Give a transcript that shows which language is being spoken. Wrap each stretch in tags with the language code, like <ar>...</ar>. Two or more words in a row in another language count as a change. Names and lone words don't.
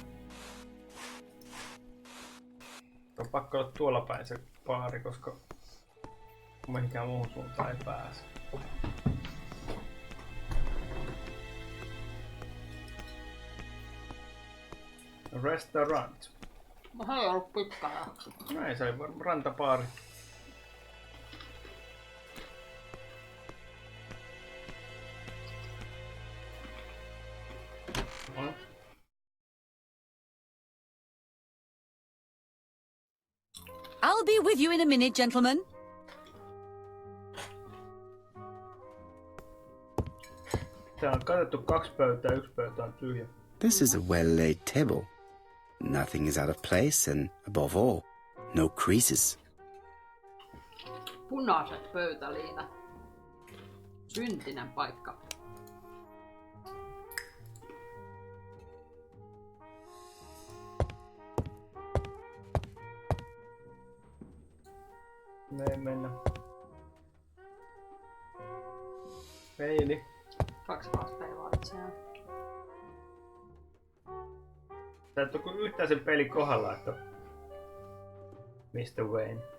<fi>On pakko olla tuolla päin se baari, koska mihinkään muuhun suuntaan ei pääse. Restaurant. Mä ei ollut pitkään. Näin, se oli rantabaari.</fi> <en>I'll be with you in a minute, gentlemen.</en> <fi>Täällä on katettu 2 pöytää, 1 pöytä on tyhjä.</fi> <en>This is a well-laid table. Nothing is out of place and, above all, no creases.</en> <fi>Punaiset pöytäliinat. Syntinen paikka. Me ei mennä. Peili. 2 peilaa itseään. Sä et ole yhtään sen pelin kohdalla, että Mr. Wayne.</fi>